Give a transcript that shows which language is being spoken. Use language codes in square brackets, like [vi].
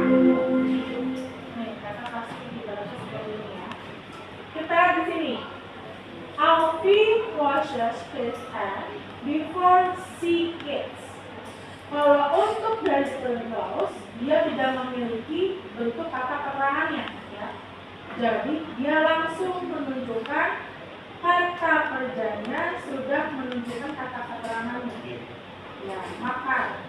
[id] Nih, kata kasih dibaca seperti ini ya. Kita lihat di sini. [en] Alfie washes his hands before she eats. [id] Kalau untuk dari clause, dia tidak memiliki bentuk kata keterangannya, ya. Jadi dia langsung menunjukkan kata kerjanya sudah menunjukkan kata keterangannya. Ya, makan.